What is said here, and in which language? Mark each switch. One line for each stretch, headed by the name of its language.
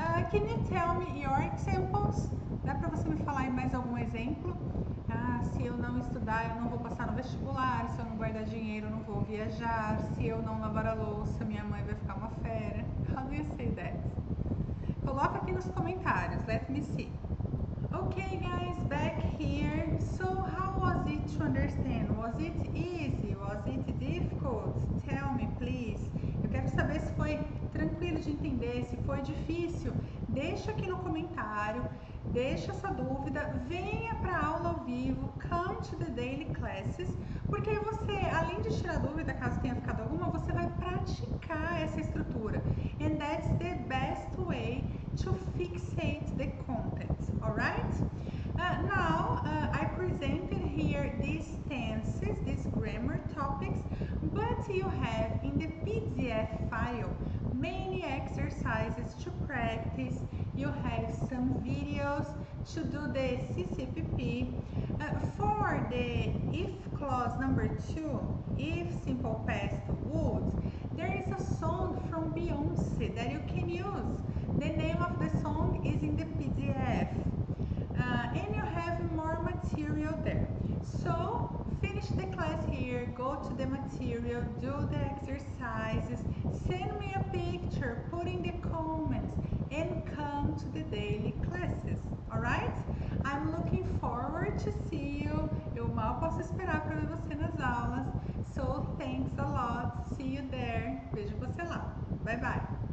English: Can you tell me your examples?
Portuguese: Dá para você me falar aí mais algum exemplo? Se eu não estudar, eu não vou passar no vestibular. Se eu não guardar dinheiro, eu não vou viajar. Se eu não lavar a louça, minha mãe vai ficar uma fera.
English: How do you say that?
Portuguese: Coloca aqui nos comentários.
English: Let me see. Okay, guys, back here. So, how was it to understand understand? Was it easy? Was it difficult? Tell me, please.
Portuguese: Eu quero saber se foi tranquilo de entender, se foi difícil. Deixa aqui no comentário, deixa essa dúvida, venha para a aula ao vivo,
English: come to the daily classes,
Portuguese: porque aí você, além de tirar dúvida, caso tenha ficado alguma, você vai praticar essa estrutura.
English: And that's the best way to fixate the content, alright? Now, I presented here these tenses, these grammar topics, but you have in the PDF file many exercises to practice. You have some videos to do the CCPP. For the if clause number 2, if simple past would, there is a song from Beyoncé that you can use. The name of the song is in the PDF. And you have more material there. So finish the class here, go to the material, do the exercises, send me a picture, put in the comments, and come to the daily classes, alright? I'm looking forward to see you.
Portuguese: Eu mal posso esperar para ver você nas aulas.
English: So thanks a lot. See you there.
Portuguese: Vejo você lá.
English: Bye bye.